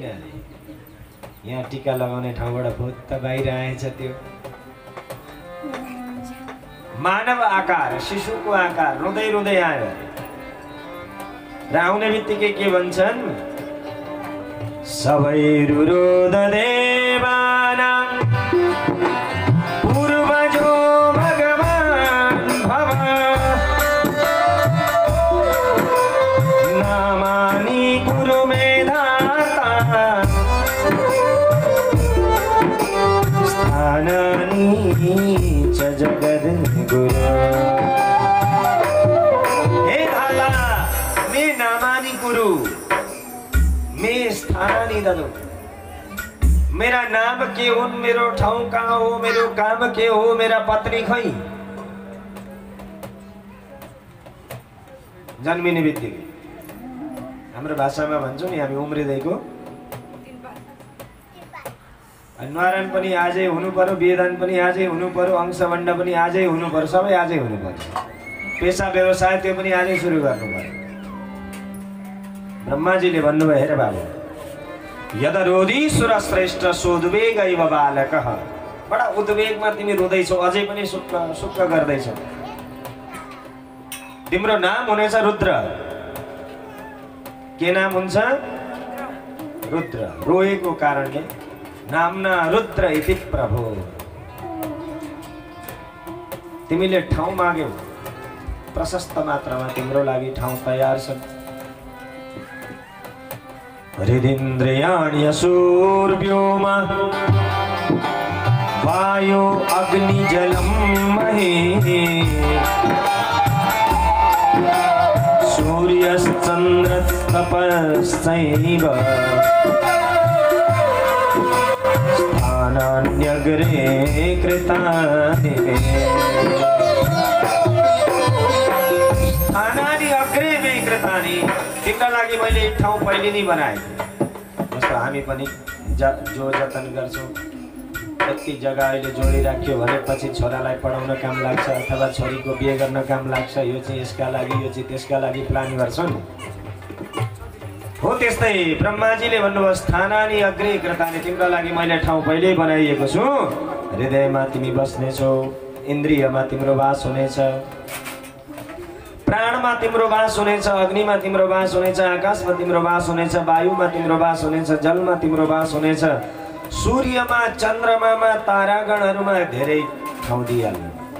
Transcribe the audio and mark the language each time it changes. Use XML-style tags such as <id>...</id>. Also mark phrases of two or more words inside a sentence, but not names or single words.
<ne>यहाँ टिका लगाउने ठाउँबाट भुत्त बाहिर आएछ। त्यो मानव आकार, शिशुको आकार, रुँदै रुँदै आयो र आउने बित्तिकै के भन्छन्?</ne> <sa>सबै रुरोद देवानां पूर्वजो भगवान् भव नामानि कुरु मेधाता स्थानानि च जगद्गुरु। हे धाता, मे नामानि कुरु, मे स्थानानि ददु।</sa> <ne>मेरा नाम के हुन्, मेरो ठाउँ कहाँ हो, मेरो काम के हो, मेरा पत्नी खै? जन्मिने बित्तिकै हाम्रो भाषामा भन्छौँ नि हामी उम्रिँदैको न्वारान पनि आजै हुनु पर्यो, वेदान पनि आजै हुनु पर्यो, अंशवण्ड पनि आजै हुनु पर्यो, सबै आजै हुनु पर्यो। पेसा व्यवसाय त्यो पनि आजै सुरु गर्नु पर्यो। ब्रह्माजीले भन्नुभयो, हेर बाबु,</ne> <sa>यदरोदीश्वर श्रेष्ठ सोद्वेग इव बालकः।</sa> <ne>बडा उद्वेगमा तिमी रुँदैछौ, अझै पनि सुक्क गर्दैछौ। तिम्रो नाम हुनेछ रुद्र। के नाम हुन्छ? रुद्र। रोएको कारणले</ne> <sa>नामना रुद्र इति प्रभु।</sa> <ne>तिमीले ठाउँ माग्यौ, प्रशस्त मात्रामा तिम्रो लागि ठाउँ तयार छ।</ne> <sa>हृदिन्द्रियाणि सूर्योम वायु अग्नि जलम महे सूर्यश्चन्द्रस्तपश्चैव स्थानान्यग्रे कृतानि मे। स्थानानि अग्रे मे कृतानि।</sa> <ne>तिम्रो लागि मैले ठाउँ पहिले नै बनाएको। जस्तो हामी पनि जो जतन गर्छौँ, यति जग्गा अहिले जोडिराख्यो भने पछि छोरालाई पढाउन काम लाग्छ अथवा छोरीको बिहे गर्न काम लाग्छ। यो चाहिँ यसका लागि, यो चाहिँ त्यसका लागि प्लान गर्छौँ नि। हो त्यस्तै ब्रह्माजीले भन्नुभयो,</ne> <sa>स्थानानि अग्रे कृतानि।</sa> <ne>तिम्रो लागि मैले ठाउँ पहिल्यै बनाइएको छु। हृदयमा तिमी बस्नेछौ, इन्द्रियमा तिम्रो वास हुनेछ, प्राणमा तिम्रो वास हुनेछ, अग्निमा तिम्रो वास हुनेछ, आकाशमा तिम्रो वास हुनेछ, वायुमा तिम्रो वास हुनेछ, जलमा तिम्रो वास हुनेछ, सूर्यमा, चन्द्रमामा, तारागणहरूमा धेरै ठाउँ दिइहाल्नु।</ne>